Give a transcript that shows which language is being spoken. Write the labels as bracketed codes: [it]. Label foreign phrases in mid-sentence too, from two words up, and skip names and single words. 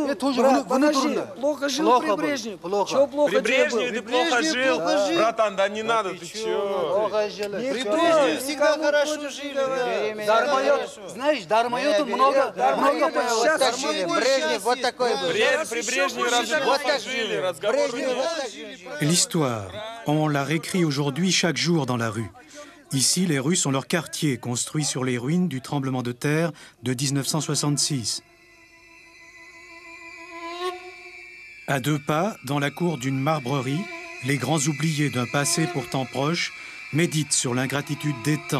[ru] Плохо жил при Брежневе. Чего плохо при Брежневе ты плохо жил? Братан, да не надо, ты чего? При Брежневе всегда хорошо жили. Знаешь, Дармоюту много Брежнев вот такой был. При Брежневе разве вот так жили? [fr] L'histoire, on la réécrit aujourd'hui chaque jour dans la rue. Ici, les Russes ont leur quartier construit sur les ruines du tremblement de terre de 1966. À 2 pas, dans la cour d'une marbrerie, les grands oubliés d'un passé pourtant proche méditent sur l'ingratitude des temps.